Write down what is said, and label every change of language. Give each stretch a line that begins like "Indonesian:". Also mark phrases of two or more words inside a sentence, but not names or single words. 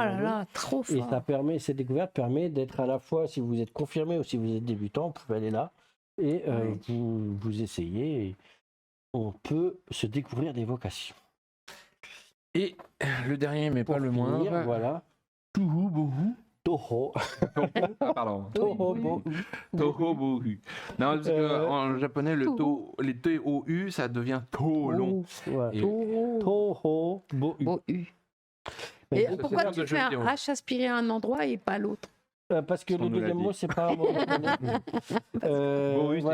French: là bons. là, trop Et fort. ça permet, cette découverte permet d'être à la fois, si vous êtes confirmé ou si vous êtes débutant, vous pouvez aller là et vous essayez. Et on peut se découvrir des vocations. Et le dernier, mais Pour pas le finir, moindre, voilà. Toho Bohu. Toho. Ah, pardon. Toho Bohu. Toho Bohu. Non, parce qu'en japonais, les T-O-U, ça devient To long. Ouais. Et- Toho Bohu. Beau U. Mais Et ça, c'est pourquoi bien tu de fais jeux un vidéo. H aspiré à un endroit et pas à l'autre? Parce que On le nous l'a deuxième dit. mot, c'est pas un mot japonais. Bohu, c'est